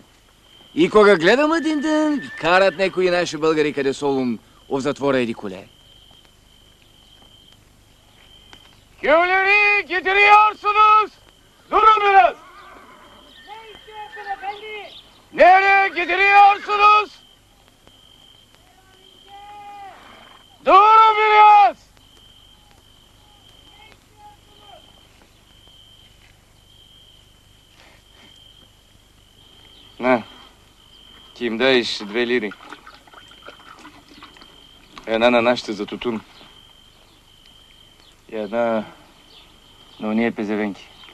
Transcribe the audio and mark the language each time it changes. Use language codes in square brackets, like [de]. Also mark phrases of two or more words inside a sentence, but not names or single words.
[bg] И кога гледам един ден, ги карат некои наши българи къде Солун в затвора еди коле. [tr] Köyleri gidiyorsunuz. Durun biraz. Ne istiyorsun efendi? Nereye gidiyorsunuz? Durun biraz. [bg] На, ти им даеш 2 лири. Една на нашите за тутун. И една на уния пезевенки.